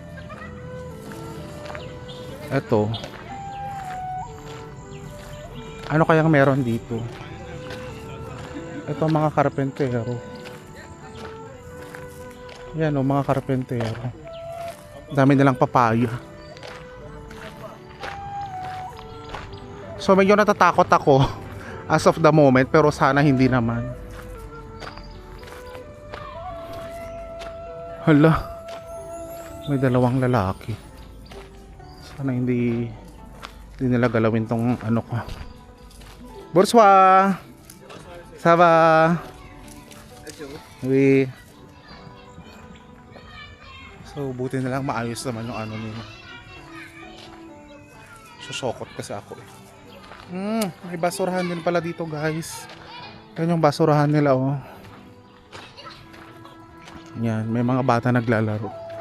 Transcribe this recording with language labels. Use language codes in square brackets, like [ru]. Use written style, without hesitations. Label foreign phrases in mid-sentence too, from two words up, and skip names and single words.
[tl] Eto. Ano kayang meron dito? Ito mga karpentero. Yan o, mga karpentero. Dami nilang papaya. So medyo natatakot ako [en] as of the moment, [tl] pero sana hindi naman. Hala, may dalawang lalaki. Sana hindi nila galawin tong ano ko. [fr] Bonsoir. Ça va? Oui. [tl] So buti na lang maayos naman yung ano nila. Susokot kasi ako eh. May basurahan din pala dito guys. Yan yung basurahan nila oh. Yan, may mga bata naglalaro.